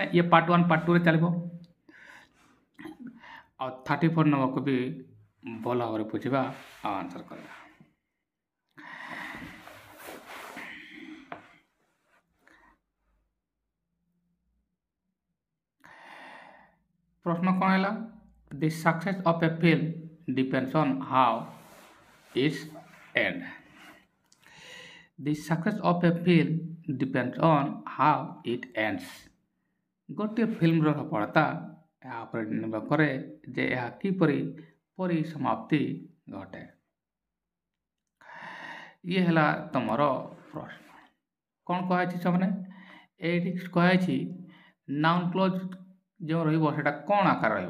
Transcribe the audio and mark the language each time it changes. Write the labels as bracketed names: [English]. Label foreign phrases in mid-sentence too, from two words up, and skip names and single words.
[Odia] ଇଏ ପାର୍ଟ 1 ପାର୍ଟ 2ରେ ଚାଲିବ ଆଉ 34 ନମ୍ବରକୁ ବି ଭଲ ଭାବରେ ବୁଝିବା ଆଉ ଆନ୍ସର କରିବା। ପ୍ରଶ୍ନ କ'ଣ ହେଲା? [English] The success of a film depends on how its end. The success of a film depends on how it ends. [Odia] ଗୋଟିଏ ଫିଲ୍ମର ସଫଳତା ଏହା ଉପରେ ନିର୍ଭର କରେ ଯେ ଏହା କିପରି ପରିସମାପ୍ତି ଘଟେ। ଇଏ ହେଲା ତୁମର ପ୍ରଶ୍ନ। କ'ଣ କୁହାଯାଇଛି ସେମାନେ? ଏଇଠି କୁହାଯାଇଛି [English] noun clause [Odia] ଯେଉଁ ରହିବ ସେଇଟା କ'ଣ ଆକାର ରହିବ?